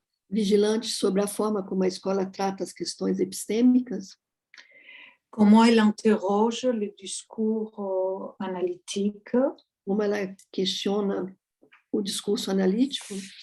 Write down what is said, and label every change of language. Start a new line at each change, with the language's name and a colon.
Portuguese: Vigilante sobre a forma como a escola trata as questões epistêmicas.
French: Comment elle interroge le discours analytique.
Portuguese: Como ela questiona o discurso analítico.